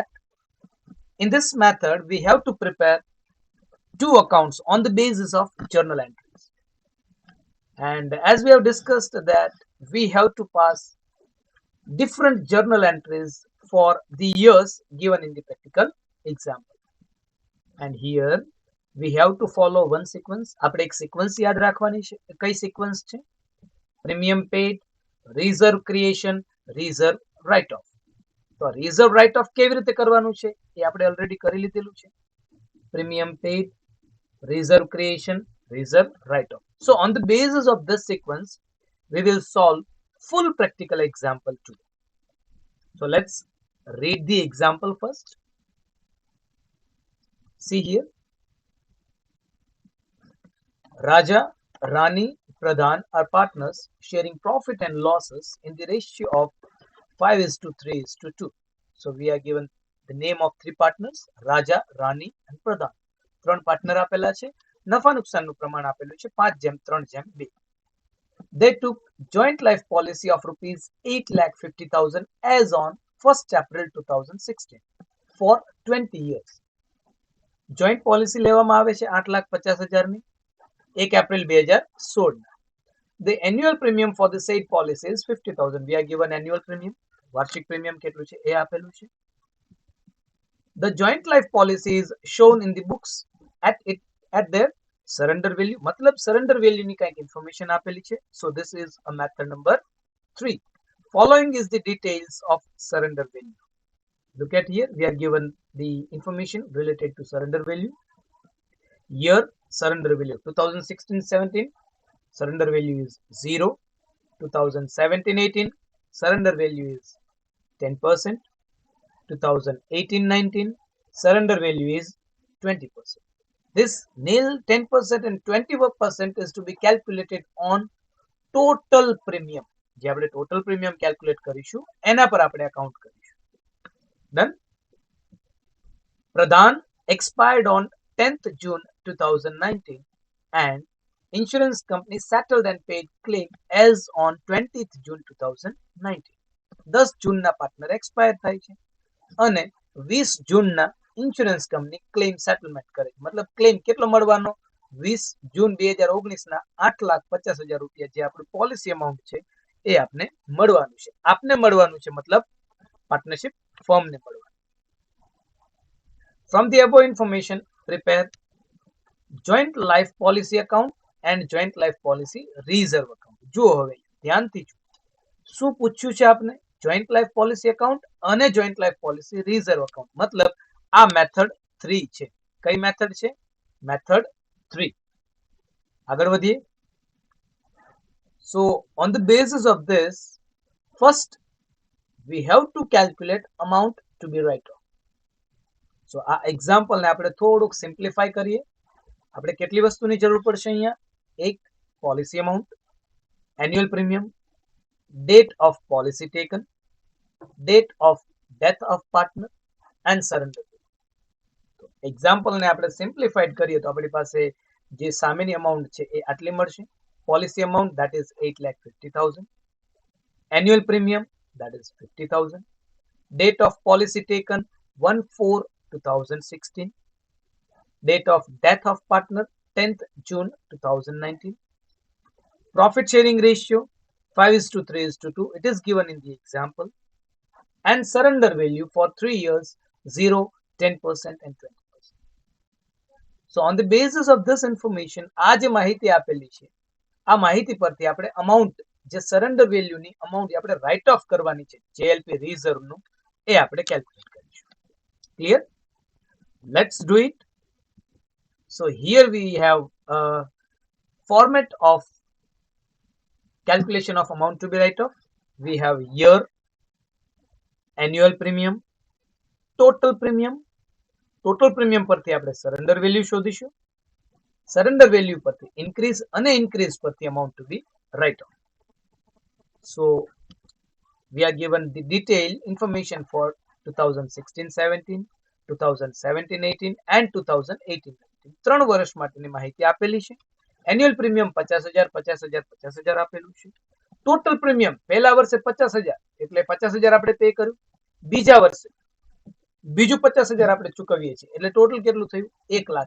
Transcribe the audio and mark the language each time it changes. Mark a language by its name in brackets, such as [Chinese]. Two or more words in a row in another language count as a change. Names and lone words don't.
[English] In this method we have to prepare two accounts on the basis of journal entries, and as we have discussed that we have to pass different journal entries for the years given in the practical example. And here we have to follow one sequence. [Gujarati] આપણે એક sequence યાદ રાખવાની છે. કઈ sequence છે? [English] Premium paid, reserve creation, reserve write off. [Gujarati] તો [English] reserve write off [Gujarati] કેવી રીતે કરવાનું છે એ આપણે ઓલરેડી કરી લીધેલું છે. [English] Premium paid, reserve creation, reserve write off. So on the basis of this sequence we will solve full practical example today. So let's read the example first. See here. Raja, Rani, Pradhan are partners sharing profit and losses in the ratio of 5:3:2. So we are given the name of three partners, Raja, Rani and Pradhan. [Gujarati] ત્રણ પાર્ટનર આપેલા છે. નફા નુકસાનનું પ્રમાણ આપેલું છે 5:3:2. [English] They took joint life policy of rupees 8,50,000 as on 1st April 2016 for 20 years. Joint policy [Gujarati] લેવામાં આવે છે 8,50,000 ની 1 એપ્રિલ 2016 ના. [English] The annual premium for the said policy is 50,000. We are given annual premium. [Gujarati] વાર્ષિક પ્રીમિયમ કેટલું છે એ આપેલું છે. [English] The joint life policy is shown in the books at their surrender value. [Gujarati] मतलब [English] surrender value [Gujarati] ની કંઈક information આપેલી છે. [English] So this is a method number 3. Following is the details of surrender value. Look at here, we are given the information related to surrender value. Year surrender value 2016-17, surrender value is 0. 2017-18, surrender value is 10%. 2018-19, surrender value is 20%. This nil 10% and 20% is to be calculated on total premium. [Gujarati] જે આપણે [English] total premium [Gujarati] calculate કરીશું એના પર આપણે account કરીશું. [English] Done. Pradhan expired on 10th June 2019 and insurance company settled and paid claim as on 20th June 2019. [Gujarati] 10 જૂનના [English] partner expire [Gujarati] થાય છે અને 20 જૂનના [English] insurance company claim settlement [Gujarati] કરે છે. મતલબ ક્લેમ કેટલો મળવાનો? 20 જૂન 2019 ના 8,50,000 રૂપિયા જે આપણું [English] policy amount [Gujarati] છે એ આપને મળવાનું છે. આપને મળવાનું છે મતલબ [English] partnership firmને [Gujarati] મળવાનું. [English] From the above information, prepare joint life policy account and joint life policy reserve account. [Gujarati] જુઓ હવે ધ્યાનથી જુઓ શું પૂછ્યું છે આપને? [English] joint life policy account અને joint life policy reserve account. [Gujarati] મતલબ આ મેથડ 3 છે. કઈ મેથડ છે? મેથડ 3. આગળ વધીએ. [English] So on the basis of this, first we have to calculate amount to be write off. [Gujarati] So આ એક્ઝામ્પલ ને આપણે થોડુંક સિમ્પ્લિફાય કરીએ. આપણે કેટલી વસ્તુની જરૂર પડશે અહીંયા? એક [English] policy amount, annual premium, date of policy taken, date of death of partner and surrender. [Gujarati] તો એક્ઝામ્પલ ને આપણે સિમ્પ્લિફાઈડ કરીએ તો આપણી પાસે જે સામેની અમાઉન્ટ છે એ આટલી મળશે. [English] policy amount that is 8,50,000, annual premium that is 50,000, date of policy taken 1/4/2016, date of death of partner 10th June 2019. Profit sharing ratio 5:3:2. It is given in the example. And surrender value for 3 years 0, 10% and 20%. So on the basis of this information, [Gujarati] આ જે માહિતી આપેલી છે આ માહિતી પરથી આપણે અમાઉન્ટ જે [English] surrender valueની amount [Gujarati] આપણે [English] write off [Gujarati] કરવાની છે [English] JLP reserveનું [Gujarati] એ આપણે કેલ્ક્યુલેટ કરીશું. ક્લિયર? [English] let's do it. So here we have a format of calculation of amount to be write off. We have year, annual premium, total premium. total premium [Gujarati] પરથી આપણે [English] surrender value [Gujarati] શોધીશું. [English] surrender value [Gujarati] પરથી ઇન્ક્રીઝ અને ઇન્ક્રીઝ પરથી [English] amount to be write off. સો we are given the detailed information for 2016-17, 2017-18 and 2018-19. [Gujarati] 3 વર્ષ માટેની માહિતી આપેલી છે. [English] annual premium [Gujarati] 50,000 50,000 50,000 આપેલું છે. [English] total premium [Gujarati] પહેલા વર્ષે 50,000 એટલે 50,000 આપણે પે કર્યું. બીજા વર્ષે બીજું 50,000 આપણે ચૂકવીએ છીએ એટલે ટોટલ કેટલું થયું 1 લાખ.